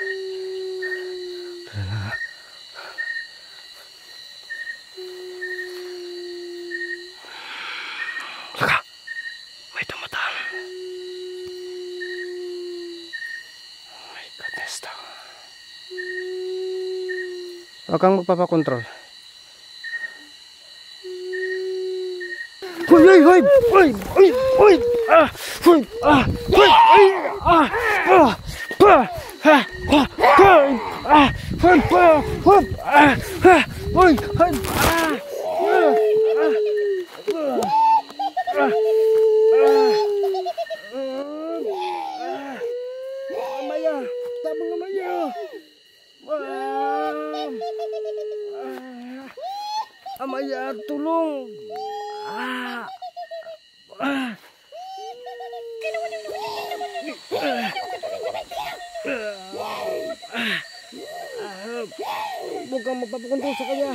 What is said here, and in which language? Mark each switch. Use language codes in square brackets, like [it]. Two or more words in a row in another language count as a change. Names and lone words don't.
[tl] Saka, may tumataan. [en] Oh my goodness daw. [tl] Huwag kang magpapakontrol. Hoy, hoy, hoy, hoy, hoy, hoy, hoy, hoy, ay, hoy, Amaya, [ceb] tabang Amaya. [tl] Amaya, tulong. Huwag kang magpapakontrol sa kanya.